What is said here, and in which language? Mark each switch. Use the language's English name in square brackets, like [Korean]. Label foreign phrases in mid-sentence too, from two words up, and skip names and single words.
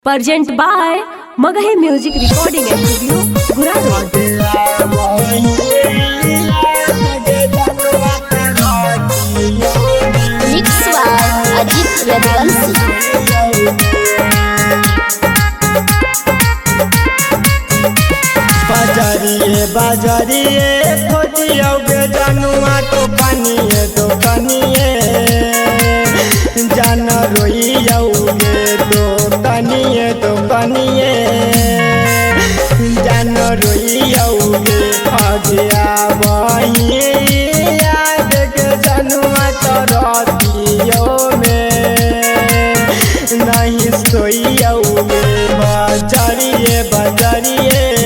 [English] Present by Magahi Music Recording and Studio, Guraro. Mix by Ajit Yadvansi. [Magahi] बाजारिए बाजारिए खोजियोगे जानुआ तो कनिए जान रोइयोगे तो कनिए जान रोइयोगे आगे आवइए याद के जानुआ तो रातियों में नहीं सोइयोगे बाजारिए बाजारिए